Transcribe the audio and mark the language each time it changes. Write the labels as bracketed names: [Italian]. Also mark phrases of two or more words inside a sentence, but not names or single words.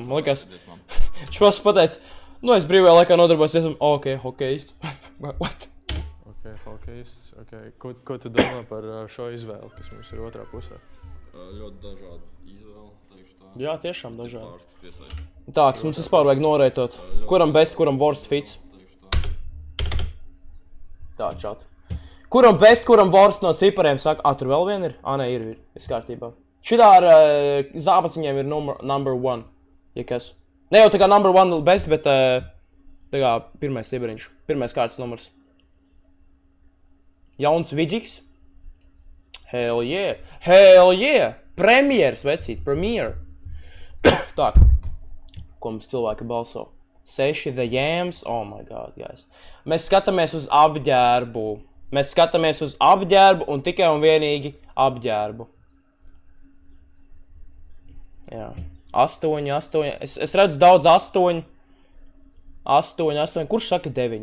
[Latvian] Man liekas, viņš pats pateica, es brīvajā laikā nodarbojos dziesmām. Ok, hokejs. What? Ok, hokejs. Okay. Ko tu domā par šo izvēli, kas mums ir otrā pusē? Ļoti dažādi izvēli, teikšu tā. Jā, tiešām dažādi. Pārskats piesaist. Tā, kas mums vispār vajag norētot. Kuram best, kuram [English] worst fits? [Latvian] Tā, čāt. Kuram best, kuram worst no cipariem saka, tur vēl vien ir? Nē, ir. Viss kārtībā. Šitā ar zābaciņiem ir number 1. Ja kas. Ne jau tā kā [English] number 1 best, [Latvian] bet tā kā pirmais cipariņš. Pirmais kārtas numurs. Jauns vidžiks. [English] Hell yeah. [Latvian] Premjeras, vecīt. Premiere. Tā. Ko mums cilvēki balso? 6 The Yams. [English] Oh my god, guys. [Latvian] Mēs skatāmies uz apģērbu. Un tikai un vienīgi apģērbu. Jā. 8. Es redzu daudz 8. 8. Kurš saka 9?